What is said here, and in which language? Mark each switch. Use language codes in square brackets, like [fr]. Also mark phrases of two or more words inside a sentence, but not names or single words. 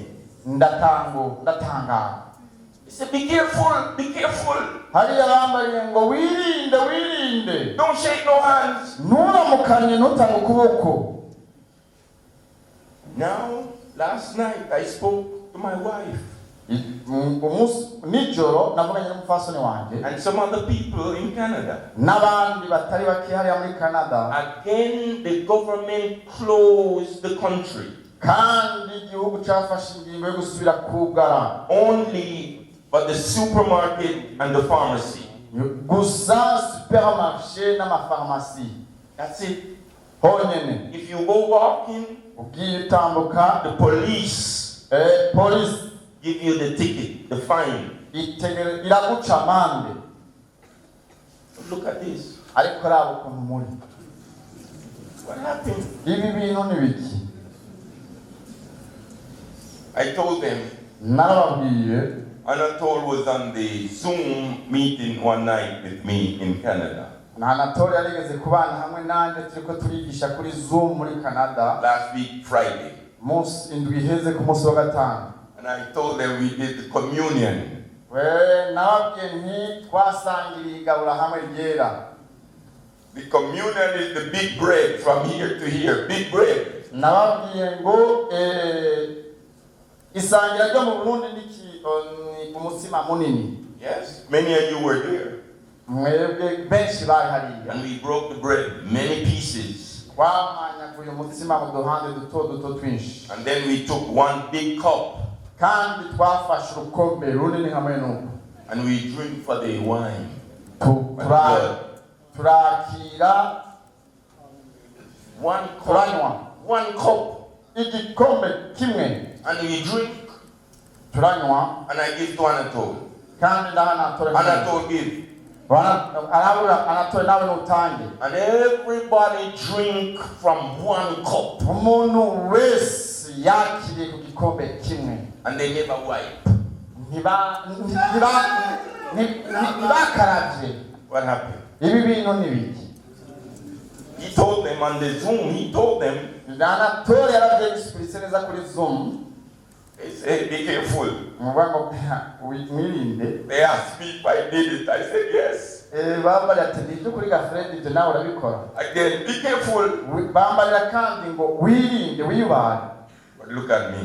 [en] He said, be careful, be careful. Don't shake no hands. Now, last night I spoke to my wife. [rn] Nijoro navuganye n'umufasoni wanje [en] and some other people in Canada. [rn] N'abandi batari bake hariya muri Canada. [en] Again, the government closed the country. [rn] Kandi igihugu cyafashe ingingo yo gusubira kugara. [en] Only for the supermarket and the pharmacy. [rn] Gusa supermarché n'amafarmasi. [en] That's it. [rn] Honyene. [en] If you go walking, [rn] ugiye utambuka, [en] the police give you the ticket, the fine. [rn] Iraguca amande. [en] Look at this. [rn] Ariko rabo ukuntu muri. [en] What happened? [rn] Ibi bintu ni biki? [en] I told them. [rn] Narababwiye. [en] Anatole was on the Zoom meeting one night with me in Canada. [rn] Anatole yarigeze kubana hamwe nanje turiko turigisha kuri Zoom muri Canada. [en] Last week Friday. [rn] Munsi indwi iheze ku munsi wa gatanu. [en] And I told them we did the communion. [rn] Nababwiye nti twasangiriye igabura hamwe ryera. [en] The communion is the big bread from here to here, big bread. [rn] Nababwiye ngo isangira ryo mu Burundi ndiki umutsima munini. [en] Yes, many of you were there. [rn] Mwebwe benshi bari hariya. [en] And we broke the bread, many pieces. [rn] Twamanya umutsima mu duhande duto twinshi. [en] And then we took one big cup. [rn] Kandi twafashe urukombe runini hamwe nuko. [en] And we drink for the wine. [rn] Turakira [en] one cup. [rn] Igikombe kimwe. [en] And we drink. [rn] Turanywa. [en] And I give to Anatole. [rn] Kandi Anatole. [en] Anatole give. [rn] Anatole nawe nutange. [en] And everybody drink from one cup. [rn] Umuntu wese yakiriye ku gikombe kimwe. [en] And they never wipe. What happened? [rn] Ibi bintu ni biki? [en] He told them on the Zoom, [rn] Anatole yaravye expliquer neza kuri Zoom. [en] They said, be careful. They asked me if I did it. I said, yes. Again, be careful. But look at me.